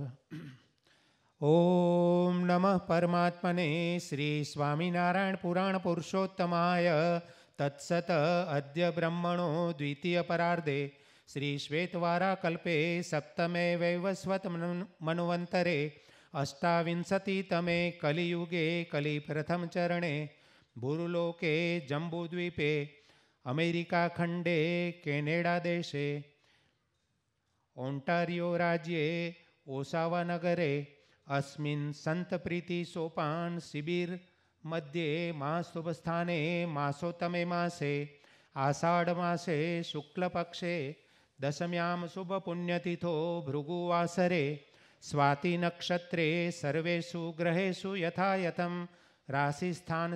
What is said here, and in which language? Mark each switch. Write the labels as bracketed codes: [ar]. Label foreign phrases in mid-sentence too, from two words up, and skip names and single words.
[sa] ઓમ નમઃ પરમાત્મને શ્રી સ્વામિનારાયણ પુરાણ પુરુષોત્તમાય તત્સત અદ્ય બ્રહ્મણો દ્વિતીય પરાર્ધે શ્રી શ્વેતવારા કલ્પે સપ્તમે વૈવસ્વત મન્વંતરે અષ્ટાવિંશતિતમે કલિયુગે કલિ પ્રથમ ચરણે ભૂર્લોકે જંબુદ્વીપે અમેરિકા ખંડે કેનેડા દેશે ઓન્ટારિયો રાજ્યે ઓસાવા નગરે अस्मिन् संत प्रीति सोपान शिबिर मध्ये मास्तुभस्थाने मासोत्तमे मासे आषाढ़ मासे शुक्ल पक्षे दशम्यां शुभ पुण्यतिथो भृगुवासरे स्वाति नक्षत्रे सर्वेषु ग्रहेषु यथायथं राशिस्थान